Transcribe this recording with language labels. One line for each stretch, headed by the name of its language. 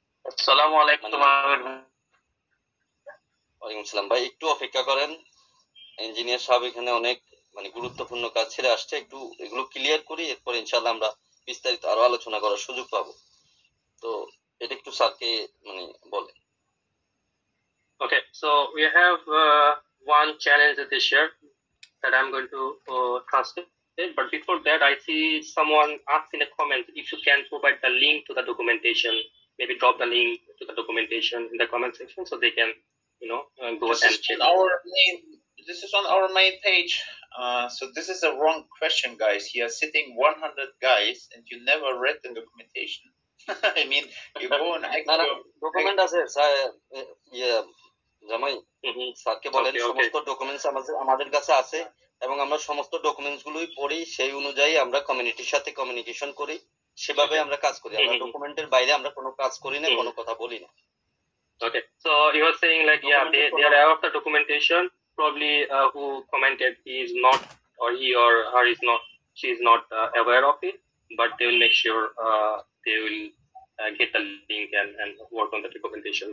Bangla: আসসালামু আলাইকুম। ওয়ালাইকুম সালাম ভাই, একটু অপেক্ষা করেন, ইঞ্জিনিয়ার সাহেব এখানে অনেক মানে গুরুত্বপূর্ণ কাজ ছেড়ে আসছে, একটু এগুলো ক্লিয়ার করি, এরপর ইনশাল্লাহ আমরা বিস্তারিত আরো আলোচনা করার সুযোগ পাবো। তো এটা একটু স্যারকে মানে বলেন।
English: Okay, so we have one challenge this year that I'm going to translate. But before that, I see someone asked in a comment if you can provide the link to the documentation. Maybe drop the link to the documentation in the comment section so they can, go and check. This is on our main page. So this is a wrong question, guys. Here sitting 100 guys, and you never read the documentation. I mean, you go and
Bangla: document আছে sir, ইয়ে জামাই স্যারকে বলেন সমস্ত documents আমাদের কাছে আছে, এবং আমরা সমস্ত ডকুমেন্টস গুলোই পড়ি, সেই অনুযায়ী আমরা কমিউনিটির সাথে কমিউনিকেশন করি, সেভাবে আমরা কাজ করি। আমরা ডকুমেন্টের বাইরে আমরা কোনো কাজ করি না, কোনো কথা বলি না।
English: Okay, so you are saying like, yeah, they are aware of the documentation. Probably who commented he is not, or he or her is not, she is not aware of it, but they will make sure they will get the link and work on the documentation.